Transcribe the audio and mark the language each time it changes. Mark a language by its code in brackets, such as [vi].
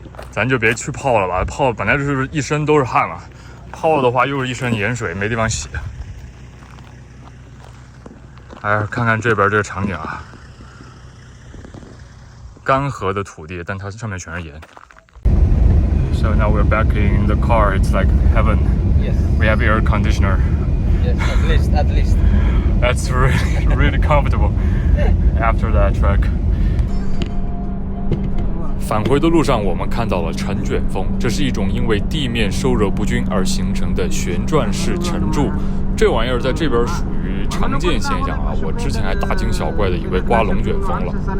[zh] 咱就别去泡了吧，泡本来就是一身都是汗了，泡了的话又是一身盐水，没地方洗。哎，看看这边这个场景啊，干涸的土地，但它上面全是盐。 [en] So now we're back in the car. It's like heaven. Yes. We have air conditioner. Yes, at least. That's really comfortable after that trek. [zh] 返回的路上，我们看到了尘卷风，这是一种因为地面受热不均而形成的旋转式尘柱。这玩意儿在这边属于常见现象啊，我之前还大惊小怪的以为刮龙卷风了。